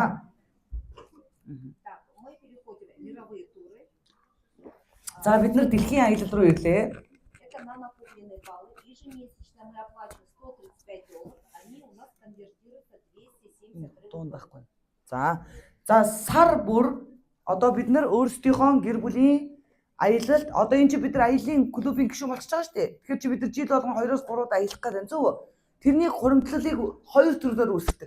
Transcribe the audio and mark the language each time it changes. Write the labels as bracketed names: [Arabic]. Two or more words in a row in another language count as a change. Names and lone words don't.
[Russian] Так, мы переходим в мировые туры. [Mongolian] За бид нар дэлхийн аялал руу ирлээ. [Russian] Это на накопленные баллы. Ежемесячно мы оплачиваем $135. Они у нас конвертируются 270 [Mongolian] Дуун байхгүй. За сар бүр одоо бид нар өөрсдийнхөө гэр бүлийн аялалд одоо энэ чи бид нар аялын клубын гишүүн болчихж байгаа шүү дээ. Тэгэхээр чи бид нар жил болгон 2-оос 3-д аялах гэдэг зөв үү? Тэрний хуримтлалыг хоёр төрлөөр үүсгдэг.